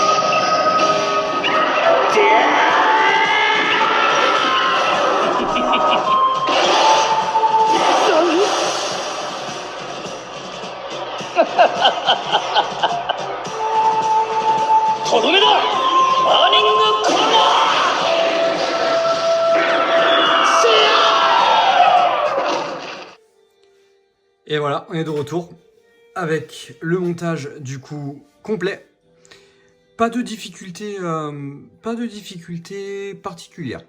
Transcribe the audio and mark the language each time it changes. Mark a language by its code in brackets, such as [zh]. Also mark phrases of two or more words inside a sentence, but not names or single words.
[ja] とどめだ、バーニングコーナー。 [fr] Et voilà, on est de retour avec le montage du coup complet. Pas de difficulté particulière.